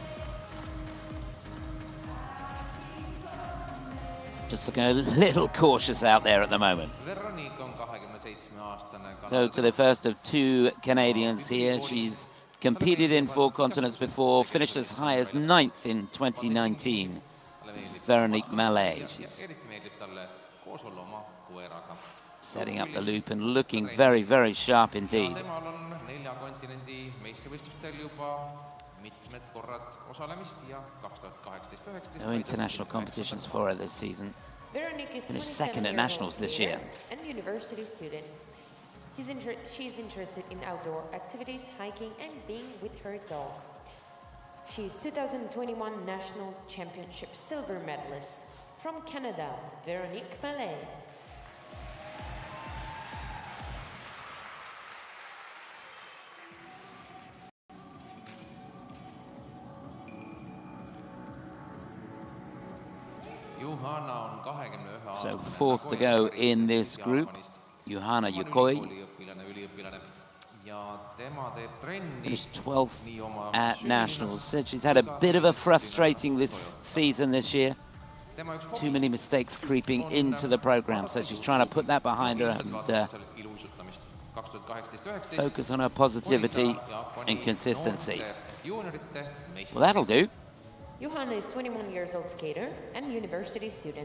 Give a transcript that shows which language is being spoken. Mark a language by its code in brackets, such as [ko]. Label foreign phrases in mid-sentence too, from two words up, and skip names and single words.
[en] Just looking a little cautious out there at the moment. [et] Veronique on 27-aastane. [en] So to the first of 2 Canadians here. She's competed in 4 continents before, finished as high as 9th in 2019. This is Veronique Mallet. She's [et] eriti meeldib talle koos olla oma koeraga. [en] setting up the loop and looking very, very sharp indeed. [et] Temal on 4 kontinendi meistrivõistlustel juba mitmed korrad osalemist ja 2018-19. [en] No international competitions for her this season. Veronique is Finished 27 second at years nationals old this skater year. and university student. She's interested in outdoor activities, hiking, and being with her dog. She's 2021 National Championship silver medalist. From Canada, Veronique Mallet. [et] Juhana on 21 [en] So 4th to go in this group, Juhana Yukoi. [et] Ja tema teeb trenni [en] Finished 12th [et] nii oma [en] at nationals. Said she's had a bit of a frustrating this season this year. [et] tema üks [en] Too many mistakes creeping into the program, so she's trying to put that behind her and [et] ilusutamist. 2018-19 [en] focus on her positivity and consistency. [et] juuniorite [en] Well, that'll do. Johanna is 21 years old skater and university student.